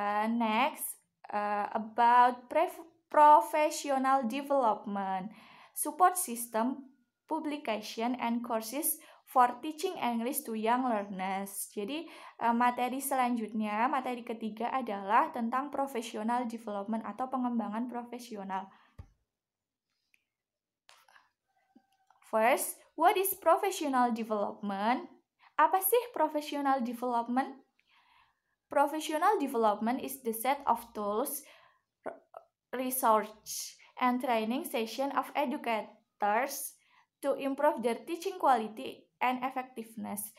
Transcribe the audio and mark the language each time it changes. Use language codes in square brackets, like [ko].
[en] Next, about professional development, support system, publication, and courses for teaching English to young learners. [id] Jadi, materi selanjutnya, materi ketiga adalah tentang professional development atau pengembangan profesional. [en] First, what is professional development? [id] Apa sih [en] professional development? Professional development is the set of tools, research, and training session of educators to improve their teaching quality and effectiveness.